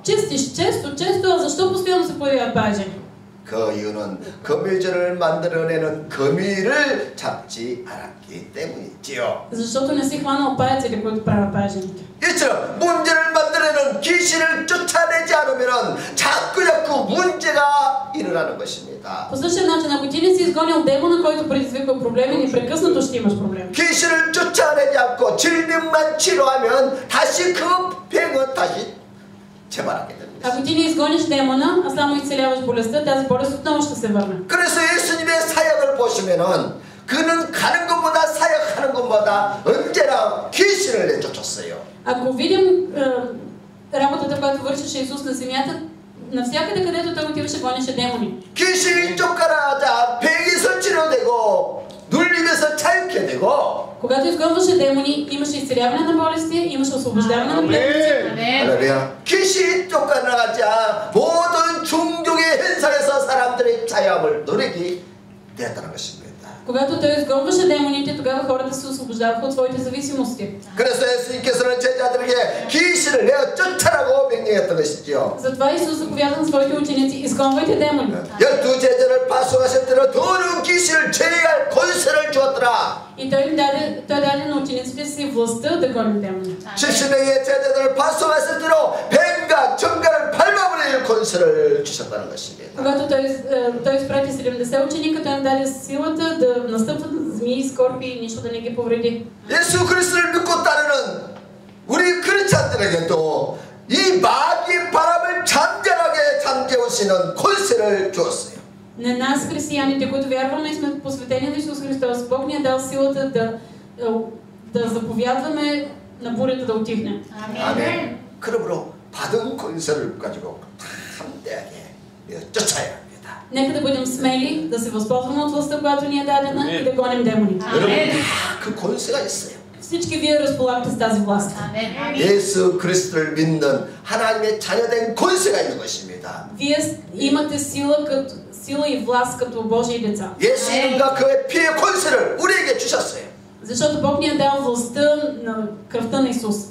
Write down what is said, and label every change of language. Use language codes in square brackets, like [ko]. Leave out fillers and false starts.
[bg] Чистиш често, а защо постоянно се появяват пажени? [ko] 그 이유는 거미줄을 만들어내는 거미를 잡지 않았기 때문이지요. [bg] Защото не си хванал паяците, които правят пажените. [ko] 이처럼 문제를 만들어내는 귀신을 쫓아내지 않으면 자꾸 문제가 일어나는 것입니다. [bg] По същия начин, ако ти не си изгонил демона, който предизвиква проблеми, непрекъснато ще имаш проблеми. [ko] 귀신을 쫓아내지 않고 질병만 치료하면 다시 그 병은 다시 재발하게 됩니다. [bg] Ако ти не изгониш демона, а само изцеляваш болестта, тази болест отново ще се върне. [ko] 그래서 예수님의 사역을 보시면은 그는 가는 것보다 사역하는 것보다 언제나 귀신을 내쫓았어요. [bg] Ако видим работата, която вършеше Исус на земята, навсякъде, където той отиваше, гонеше демони. [ko] 귀신이 쫓겨나자 병에서 치료되고 눌림에서 자유케 되고. [bg] Когато изгонваше демони, имаше изцеляване на болести, имаше освобождаване на пленници. [ko] 할렐루야. 귀신이 쫓겨나가자 모든 종족의 현상에서 사람들의 자유함을 누리게 되었다는 것입니다. [bg] Когато той изгонваше демоните, тогава хората се освобождаваха от своите зависимости. [ko] 그래서 예수님께서는 제자들에게 귀신을 내어 쫓아라고 명령했던 것이죠. [bg] Затова Исус заповяда на своите ученици: изгонвайте демони. [ko] 12 제자를 파송하실 때는 더러운 귀신을 제거할 권세를 주었더라. [bg] И той даде на учениците си властта да гонят демони. [ko] 70명의 제자들을 파송하실 때로 뱀과 정갈을 밟아버릴 권세를 주셨다는 것입니다. [bg] Когато той изпрати 70 ученика, той им даде силата да настъпват змии, скорпи и нищо да не ги повреди. [ko] 예수 그리스도를 믿고 따르는 우리 크리스찬들에게도 이 마귀의 바람을 잠잠하게 잠재우시는 권세를 주었어요. [bg] На нас, християните, които вярваме и сме посветени на Исус Христос, Бог ни е дал силата да заповядваме на бурята да утихне. [ko] 아멘. 그러므로 받은 권세를 가지고 담대하게 쫓아야 합니다. [bg] Нека да бъдем смели, да се възползваме от властта, която ни е дадена и да гоним демони. [ko] 여러분 다 그 권세가 있어요. [bg] всички вие разполагате с тази власт. [ko] 예수 그리스도를 믿는 하나님의 자녀된 권세가 있는 것입니다. [bg] Вие имате сила и власт като Божии деца. [ko] 예수 이름과 그의 피의 권세를 우리에게 주셨어요. [bg] Защото Бог ни е дал властта на кръвта на Исус.